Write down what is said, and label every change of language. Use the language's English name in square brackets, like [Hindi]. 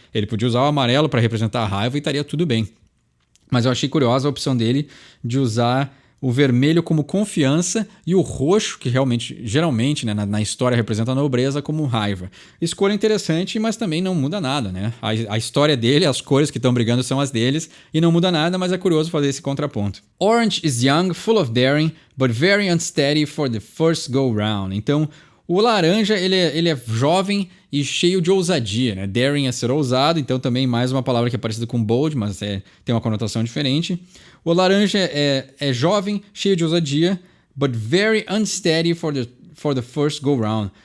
[Portuguese] Ele podia usar o amarelo para representar a raiva e estaria tudo bem. Mas eu achei curiosa a opção dele de usar o vermelho como confiança e o roxo, que geralmente, né, na história representa a nobreza, como raiva. Escolha interessante, mas também não muda nada, né? A história dele, as cores que estão brigando são as deles e não muda nada, mas é curioso fazer esse contraponto. [English] Orange is young, full of daring, but very unsteady for the first go-round. [Portuguese] Então, o laranja, ele é jovem e cheio de ousadia, né? Daring é ser ousado, então também mais uma palavra que é parecida com bold, mas tem uma conotação diferente. O laranja é jovem, cheio de ousadia, [English] but very unsteady for the first go-round.